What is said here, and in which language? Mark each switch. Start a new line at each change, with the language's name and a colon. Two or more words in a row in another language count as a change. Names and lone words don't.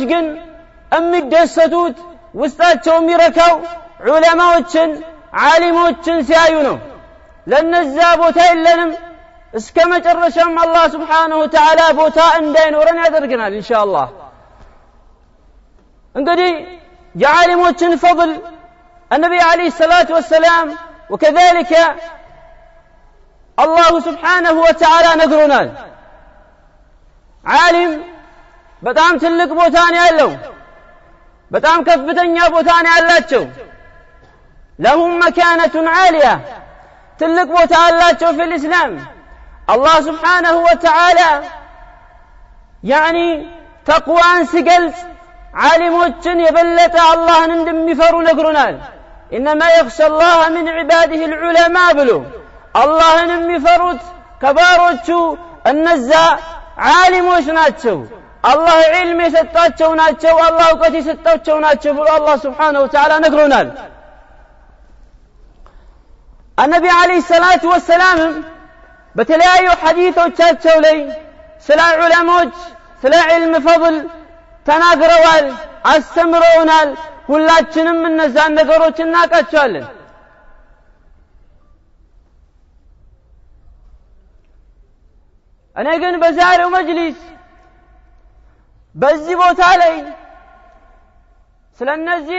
Amharic: ግን የሚደሰቱት ውስጣቸው የሚረካው ዑለማዎችን ዓሊሞችን ሲያዩ ነው። ለነዛ ቦታ የለንም እስከ መጨረሻም አላህ
Arabic: سبحانه وتعالى
Amharic: ቦታ እንዳይኖረን ያደርገናል ኢንሻአላህ። እንግዲህ የዓሊሞችን ፈضል
Arabic: النبي عليه الصلاة والسلام وكذلك الله سبحانه وتعالى نذرنا عالم
Amharic: በጣም ትልቅ ቦታ ነው ያለው በጣም ከፍተኛ ቦታ ነው ያላቸው
Arabic: لهم مكانة عالية
Amharic: ትልቅ ቦታ አላቸው
Arabic: في الإسلام الله سبحانه وتعالى
Amharic: ተቅዋን ሲገልጽ ዓሊሞችን የበለጠ አላህን እንደሚፈሩ ነግሮናል።
Arabic: إنما يخشى الله من عباده العلماء
Amharic: ብሎ አላህን የሚፈሩት ከባሮቹ እነዛ ዓሊሞች ናቸው። አላህ ዒልም የሰጣቸው ናቸው። አላህ እውቀት የሰጣቸው ናቸው ብሎ አላህ
Arabic: سبحانه وتعالى
Amharic: ነግሮናል።
Arabic: النبي عليه الصلاة والسلام
Amharic: በተለያዩ ሐዲሶቻቸው ላይ ስለ ዑለሞች ስለ ዒልም ፈضል ተናግረዋል፣ አስተምረውናል። ሁላችንም እነዛን ነገሮች እናውቃቸዋለን። እኔ ግን በዛሬው መጅሊስ በዚህ ቦታ ላይ ስለነዚህ